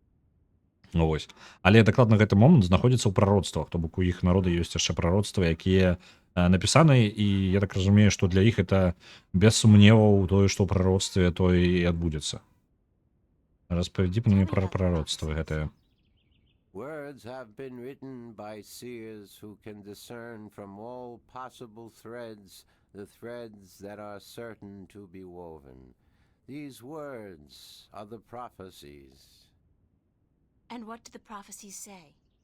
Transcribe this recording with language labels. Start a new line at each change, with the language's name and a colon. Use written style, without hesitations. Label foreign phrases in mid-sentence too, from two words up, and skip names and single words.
Belarusian: Вось. Але дакладна гэты момант знаходзіцца ў прароцтвах, то бок у іх народа ёсць яшчэ прароцтвы, якія напісаны, і я так разумею, што для іх это без сумневаў тое, што ў прароцтве тое і адбудзецца. Распавядзі мне пра прароцтвы гэтыя.
English: Words have been written by seers who can discern from all possible threads the threads that are certain to be woven. These words are the prophecies. And what do the prophecies say?